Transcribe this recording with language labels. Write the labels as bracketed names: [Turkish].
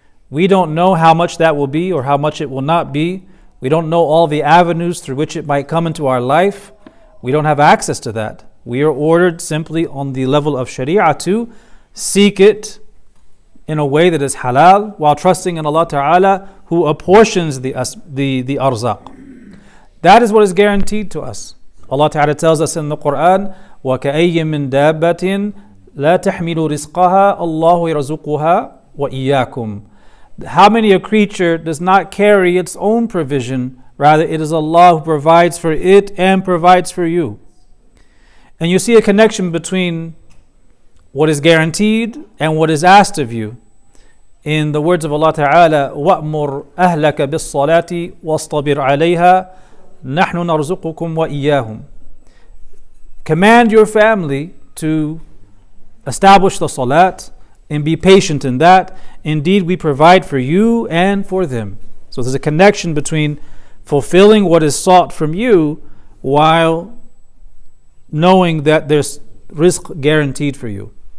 [English] We don't know how much that will be or how much it will not be. We don't know all the avenues through which it might come into our life. We don't have access to that. We are ordered simply on the level of Sharia to seek it in a way that is halal, while trusting in Allah Ta'ala, who apportions the arzaq. That is what is guaranteed to us. Allah Ta'ala tells us in the Quran, [Arabic] وَكَأَيٍّ مِّن دَابَّةٍ لَا تَحْمِلُ رِزْقَهَا اللَّهُ يَرْزُقُهَا وَإِيَّاكُمْ. [English] How many a creature does not carry its own provision, rather it is Allah who provides for it and provides for you. And you see a connection between what is guaranteed and what is asked of you. In the words of Allah Ta'ala, [Arabic] وَأْمُرْ أَهْلَكَ بِالصَّلَاةِ وَاصْطَبِرْ عَلَيْهَا نَحْنُ نَرْزُقُكُمْ وَإِيَّاهُمْ. [English] Command your family to establish the salat and be patient in that. Indeed, we provide for you and for them. So there's a connection between fulfilling what is sought from you while knowing that there's rizq guaranteed for you.